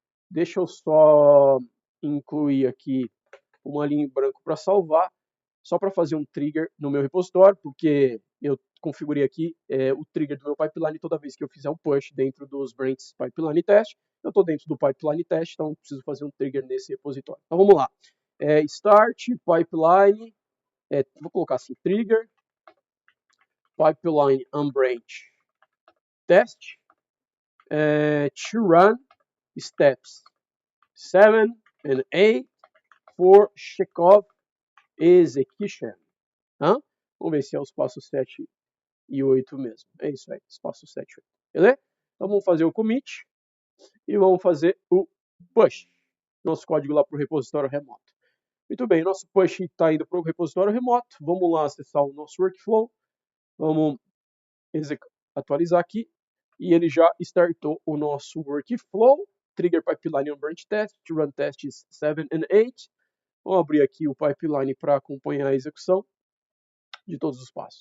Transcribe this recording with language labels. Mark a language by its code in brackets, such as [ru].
[pt] Deixa eu só incluir aqui uma linha em branco para salvar. só para fazer um trigger no meu repositório, porque eu configurei aqui o trigger do meu pipeline toda vez que eu fizer um push dentro dos branches pipeline test. Eu estou dentro do pipeline test, então preciso fazer um trigger nesse repositório. Então vamos lá. [en] Start pipeline, [pt] vou colocar assim, [en] trigger pipeline unbranch test to run steps 7 and 8 for Chekhov execution. [pt] Vamos ver se é os passos 7 e 8 mesmo. É isso aí, os passos 7 e 8. Beleza? Então vamos fazer o commit e vamos fazer o push. Nosso código lá para o repositório remoto. Muito bem, nosso push está indo para o repositório remoto. Vamos lá acessar o nosso workflow. Vamos atualizar aqui. E ele já startou o nosso workflow. [en] Trigger pipeline on branch test, to run tests 7 and 8. [pt] Vamos abrir aqui o pipeline para acompanhar a execução de todos os passos.